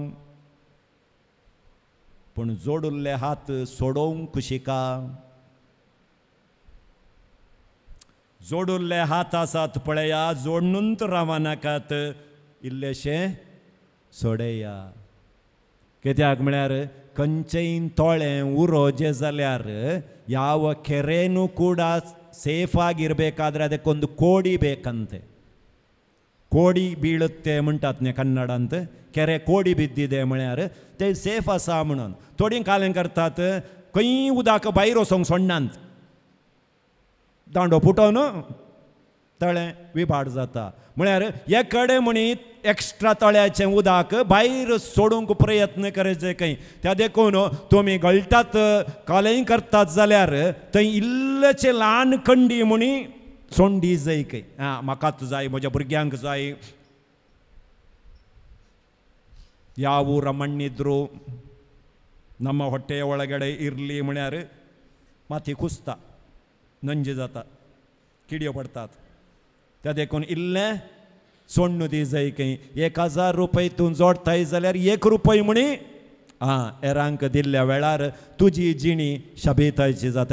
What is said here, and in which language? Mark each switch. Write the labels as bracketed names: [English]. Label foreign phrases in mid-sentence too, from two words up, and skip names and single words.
[Konkani] पूण जोडुल्ले हात सोडोवंक शिका. जोडुल्ले हात आसात पळया जोडूनच रावा नाकात इल्लेशें सोडया. कित्याक म्हळ्यार खंयचेय तोळें उरो जे जाल्यार [Kannada] ಯಾವ ಕೆರೆನೂ ಕೂಡ ಸೇಫ್ ಆಗಿರಬೇಕಾದ್ರೆ ಅದಕ್ಕೊಂದು ಕೋಡಿ ಬೇಕಂತೆ. ಕೋಡಿ ಬೀಳುತ್ತೆ [Konkani] म्हणटात न्ही कन्नडांत. [Kannada] ಕೆರೆ ಕೋಡಿ ಬಿದ್ದಿದೆ [Konkani] म्हळ्यार ते सेफ आसा म्हणून. थोडीं कालें करतात खंय उदक भायर वचोंक सोडनात. दांडो फुटोवन तळें विभाड जाता. म्हळ्यार एकडे म्हणीत एक्स्ट्रा तळ्याचें उदक भायर सोडूंक प्रयत्न करचे खंय. त्या देखून तुमी गळटात कालेंय करतात जाल्यार थंय इल्लेचे ल्हान खंडी म्हणी सोंडी जाय खंय. म्हाकाच जाय म्हज्या भुरग्यांक जाय. [Kannada] ಯಾವ ರಮಣ್ಣಿದ್ರು ನಮ್ಮ ಹೊಟ್ಟೆಯ ಒಳಗಡೆ ಇರಲಿ [Konkani] म्हळ्यार माती कुसता नंजी जाता किडयो पडतात. त्या देखून इल्लें सोडून दी जाय खंय 1000 रुपये तूं जोडताय जाल्यार 1 रुपया म्हणी एरांक दिल्ल्या वेळार तुजी जिणी शाबेतायची जाता.